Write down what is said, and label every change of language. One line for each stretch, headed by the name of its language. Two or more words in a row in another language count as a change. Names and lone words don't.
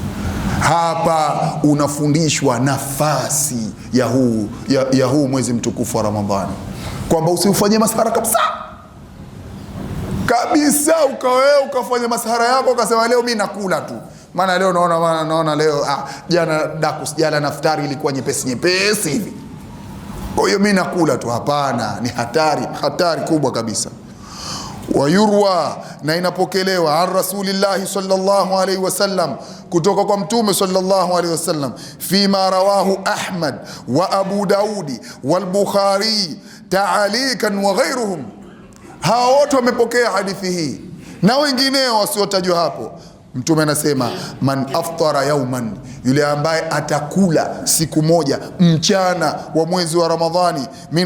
Swahili: Hapa unafundishwa nafasi ya huu mwezi mtukufu wa Ramadhani, kwamba usiufanyie masahara kabisa kabisa, ukafanya masahara yako ukasema leo mimi nakula tu, maana leo naona leo jana naftari ilikuwa nyepesi hivi, kwa hiyo mimi nakula tu. Hapana, ni hatari kubwa kabisa. Wayurwa, na inapokelewa
Arabic: عن رسول الله صلى الله عليه وسلم,
Swahili: kutoka kwa Mtume
Arabic: صلى الله عليه وسلم, فيما رواه أحمد وأبو داود والبخاري تعليقا وغيرهم.
Swahili: Hawa wote wamepokea hadithi hii na wengineo wasiotajwa hapo. Mtume anasema
Arabic: من أفطر يوما,
Swahili: yule ambaye atakula siku moja mchana wa mwezi wa Ramadhani, min